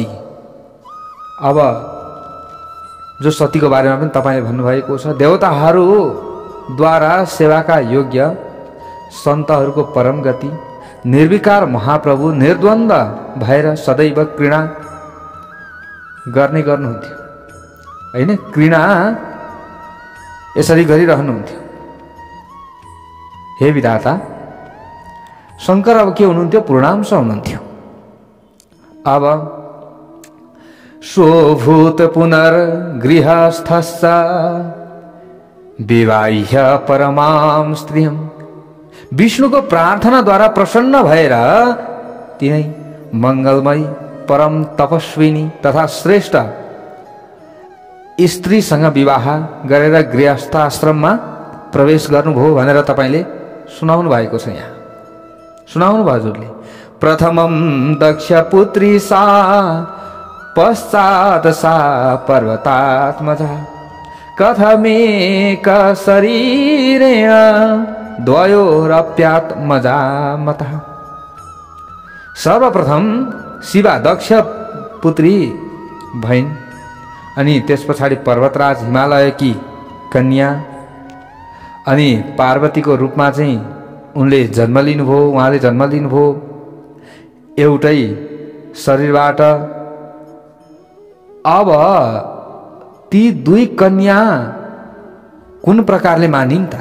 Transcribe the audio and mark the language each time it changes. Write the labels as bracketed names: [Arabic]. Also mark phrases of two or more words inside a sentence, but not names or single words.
[Nepali] अब जो सतीको बारेमा पनि तपाईले भन्नुभएको छ, देवताहरूद्वारा सेवाका योग्य सन्तहरूको परम गति निर्विकार महाप्रभु निर्द्वन्द भएर सदैव घृणा गर्नुहुन्थ्यो हैन। घृणा यसरी गरिरहनुहुन्थ्यो। हे विधाता, शङ्कर अब के हुनुहुन्थ्यो? पूर्णांश हुनुहुन्थ्यो। [Sanskrit] अब स्वभूत पुनर्गृहस्थश्च विवाह्य परमां स्त्रियं। [Nepali] विष्णुको प्रार्थनाद्वारा प्रसन्न भएर तिनै मङ्गलमयी परम तपस्विनी तथा श्रेष्ठ स्त्रीसँग विवाह गरेर गृहस्थ आश्रममा प्रवेश गर्नुभयो भनेर तपाईले सुनाउनु भएको छ। यहाँ सुनाउनु भयो हजुरले। [Sanskrit] प्रथमं दक्ष पुत्री सा पश्चात् सा पर्वतात्मजा कथमेक शरीरेण द्वयोरप्यात्मजामतः। [Nepali] सर्वप्रथम शिवा दक्ष पुत्री भइन्, अनि त्यस पछाडि पर्वतराज हिमालयकी कन्या अनि पार्वतीको रूपमा चाहिँ उनले जन्म लिनुभयो। उहाँले जन्म लिनुभयो एउटै शरीरबाट। अब ती दुई कन्या कुन प्रकारले मानिन् त?